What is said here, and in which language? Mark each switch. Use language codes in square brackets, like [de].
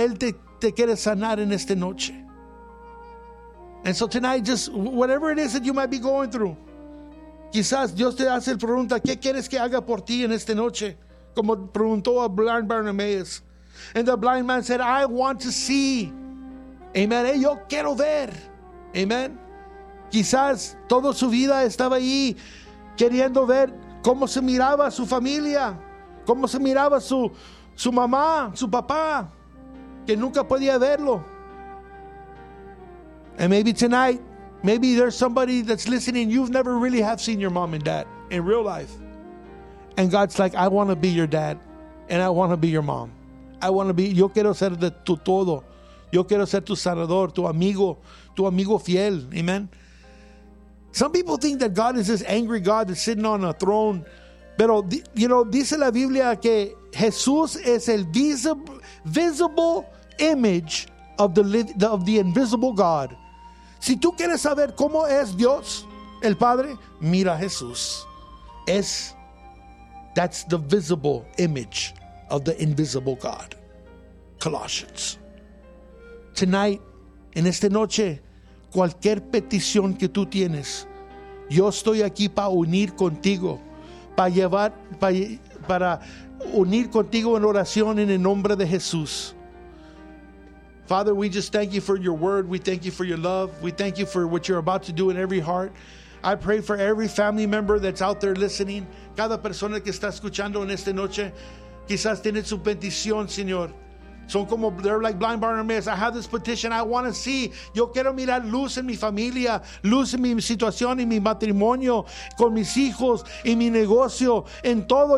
[es] Él te quiere sanar en esta noche. [en] And so tonight, just whatever it is that you might be going through, [es] quizás Dios te hace la pregunta, ¿qué quieres que haga por ti en esta noche? Como preguntó a Blind Bartimaeus. [en] And the blind man said, I want to see. [es] Amen. Hey, yo quiero ver. Amen. Quizás toda su vida estaba ahí queriendo ver cómo se miraba su familia, cómo se miraba su mamá, su papá, que nunca podía verlo. [en] And maybe tonight, maybe there's somebody that's listening, you've never really have seen your mom and dad in real life. And God's like, I want to be your dad and I want to be your mom. I want to be, [es] yo quiero ser de tu todo. Yo quiero ser tu sanador, tu amigo fiel. Amen. [en] Some people think that God is this angry God that's sitting on a throne. [es] Pero, [en] you know, [es] dice la Biblia que Jesús es el [en] visible image of the invisible God. [es] Si tú quieres saber cómo es Dios, el Padre, mira a Jesús. [en] That's the visible image of the invisible God. Colossians. Tonight, [es] en esta noche, cualquier petición que tú tienes, yo estoy aquí para unir contigo, para unir contigo en oración en el nombre de Jesús. [en] Father, we just thank you for your word. We thank you for your love. We thank you for what you're about to do in every heart. I pray for every family member that's out there listening. [es] Cada persona que está escuchando en esta noche, quizás tiene su petición, Señor. Son como, [en] they're like blind Bartimaeus. I have this petition. I want to see. [es] Yo quiero mirar luz en mi familia, luz en mi situación, en mi matrimonio, con mis hijos, en mi negocio, en todo.